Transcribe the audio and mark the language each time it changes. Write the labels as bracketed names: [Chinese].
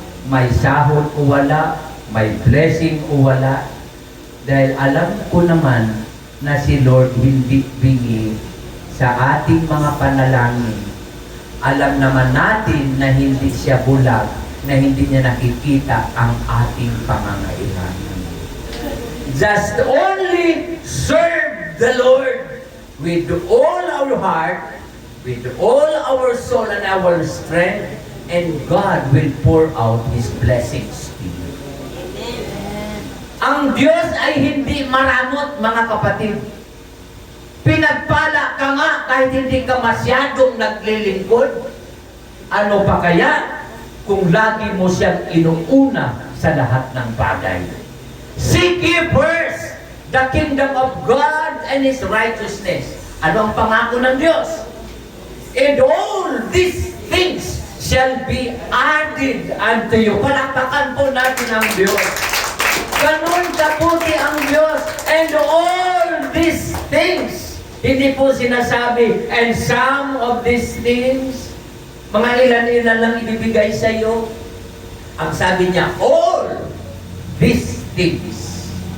[Filipino] May sahod o wala, may blessing o wala. Dahil alam ko naman na si Lord hindi bingi sa ating mga panalangin. Alam naman natin na hindi siya bulag, na hindi niya nakikita ang ating pangangailangan. [English] Just only serve the Lord with all our heart, with all our soul and our strength, and God will pour out His blessings to you. [Filipino] Ang Diyos ay hindi maramot, mga kapatid. Pinagpala ka nga kahit hindi ka masyadong naglilingkod. Ano pa kaya kung lagi mo siyang inuuna sa lahat ng bagay? [English] Seek ye first the kingdom of God and His righteousness. [Filipino] Ano ang pangako ng Diyos? [English] And all these things shall be added unto you. [Filipino] Palakpakan po natin ang Diyos. Ganun kaputi ang Diyos. [English] And all these things, [Filipino] hindi po sinasabi, [English] and some of these things, [Filipino] mga ilan-ilan lang ibibigay sa iyo. Ang sabi niya, [English] all these things.